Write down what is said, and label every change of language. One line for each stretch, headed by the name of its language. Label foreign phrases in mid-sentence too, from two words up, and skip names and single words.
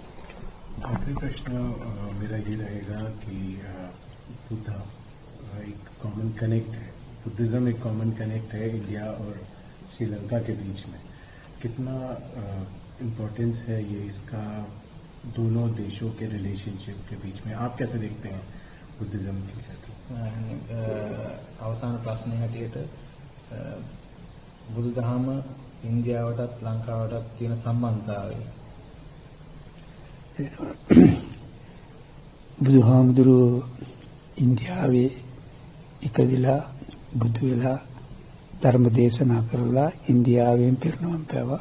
Hindi: आखिरी प्रश्न मेरा ये रहेगा कि बुद्ध एक
English: common connect
Hindi: है, बुद्धिज्म एक
English: common connect
Hindi: है इंडिया और श्रीलंका के बीच में. कितना इम्पोर्टेंस है ये इसका दोनों देशों के रिलेशनशिप के बीच में? आप कैसे देखते हैं बुद्धिज्म की खेती?
Sinhala: අවසාන ප්‍රශ්නය හැටියට බුදුදහම ඉන්දියාවටත් ලංකාවටත් තියෙන සම්බන්ධතාවය. බුදුහාමුදුරුවෝ ඉන්දියාවේ ඉපදිලා බුදු වෙලා ධර්ම දේශනා කරලා ඉන්දියාවෙන් පිරිනමන පෑවා.